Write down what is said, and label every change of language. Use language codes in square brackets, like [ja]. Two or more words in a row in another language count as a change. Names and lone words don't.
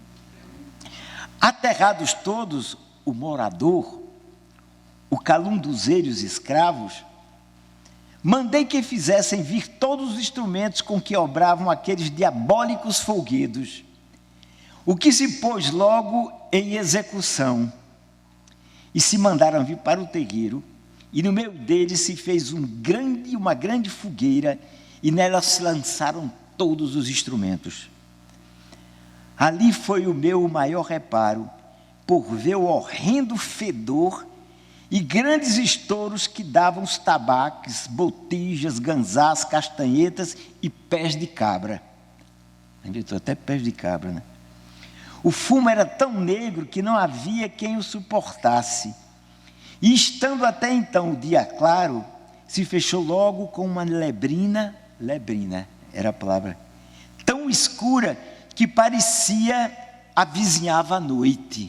[pt] Aterrados todos, o morador, o calunduzeiro e os escravos, mandei que fizessem vir todos os instrumentos com que obravam aqueles diabólicos folguedos, o que se pôs logo em execução, e se mandaram vir para o terreiro, e no meio deles se fez uma grande fogueira, e nela se lançaram todos os instrumentos. Ali foi o meu maior reparo, por ver o horrendo fedor e grandes estouros que davam os tabaques, botijas, ganzás, castanhetas e pés de cabra. Até pés de cabra, né? O fumo era tão negro que não havia quem o suportasse. E estando até então o dia claro, se fechou logo com uma lebrina era a palavra, tão escura que parecia avizinhava a noite.